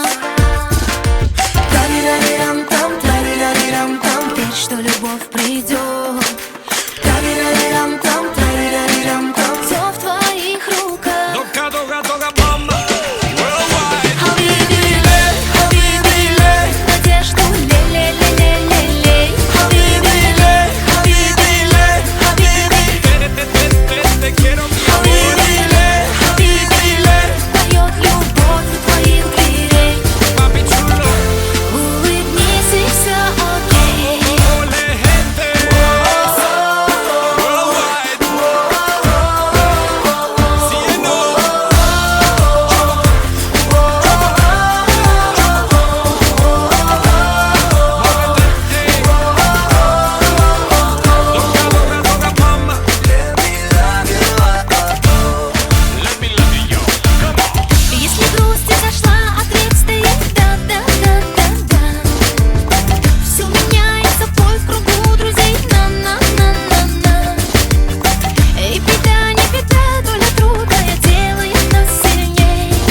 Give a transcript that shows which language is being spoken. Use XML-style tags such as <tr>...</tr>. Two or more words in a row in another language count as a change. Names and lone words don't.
<ru>Тарирарирам-там, тарирарирам-там, верь, что любовь придет. Тарирарирам-там, тарирарирам-там, все в твоих руках. Дога, дога, дога, мама. Worldwide.</ru> <ar>حبيبي، حبيبي, надежду, ле-ле-ле-ле-ле-ле. حبيبي، حبيبي، حبيبي,</ar> <es>Te quiero mi</es> <ar>حبيبي، حبيبي,</ar> <ru>поет любовь у твоих дверей.</ru> <es>papi chulo.</es> <ru>Улыбнись, и все окей.</ru> <es>Ole gente. Worldwide. Cielo. Doga, doga, doga, mama.</es> <en>Let me love you, come on.</en> <ru>Если грусть зашла, ответ стоит да-да-да-да-да. Все меняется в бой в кругу друзей. На-на-на-на-на. И беда, не беда, доля трудная делает нас сильней.</ru>